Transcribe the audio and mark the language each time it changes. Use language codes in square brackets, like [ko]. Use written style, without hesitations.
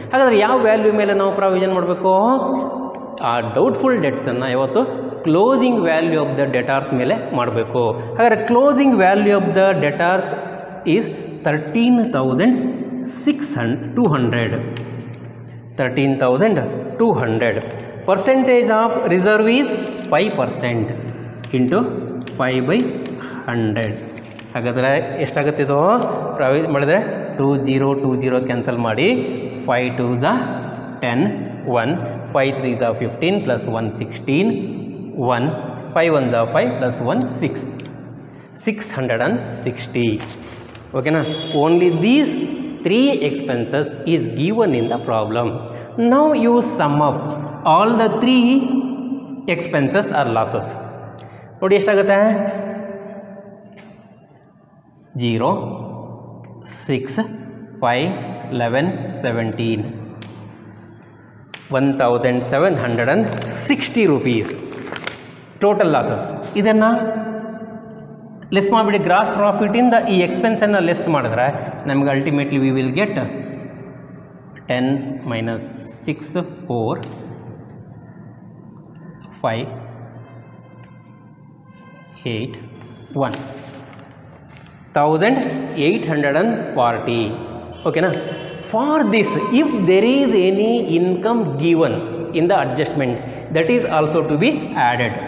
[kn] ಹಾಗಾದರೆ ಯಾವ ವ್ಯಾಲ್ಯೂ ಮೇಲೆ ನಾವು ಪ್ರಾವಿಷನ್ ಮಾಡಬೇಕು? ಆ ಡೌಟ್ಫುಲ್ ಡೆಟ್ಸನ್ನು ಯಾವತ್ತು [en] closing value of the debtors [kn] ಮೇಲೆ ಮಾಡಬೇಕು. [en] ಹಾಗಾದರೆ closing value of the debtors is 13,200. 13,200. Percentage of reserve is 5% into 5 by 100. [kn] ಹಾಗಾದರೆ ಎಷ್ಟಾಗುತ್ತಿದೋ ಪ್ರಾವಿಷನ್ ಮಾಡಿದರೆ 20 ಕ್ಯಾನ್ಸಲ್ ಮಾಡಿ 5 2s 10 1 5 3s 15 plus 1 16 1 5 1s 5 plus 1 6 660. ಓಕೆನಾ? [en] Only these 3 expenses is given in the problem. Now you sum up all the 3 expenses or losses. [kn] ನೋಡಿ ಎಷ್ಟಾಗುತ್ತೆ? 0 6 5 11 17 1,760 rupees total losses. ಇದನ್ನು less ಮಾಡಿಬಿಡಿ. Gross ಪ್ರಾಫಿಟಿಂದ ಈ ಎಕ್ಸ್ಪೆನ್ಸನ್ನು less ಮಾಡಿದ್ರೆ ನಮಗೆ ultimately [en] we will get [kn] 10 minus 6 4 5 8 1 1840. ಓಕೆನಾ? [en] For this if there is any income given in the adjustment, that is also to be added.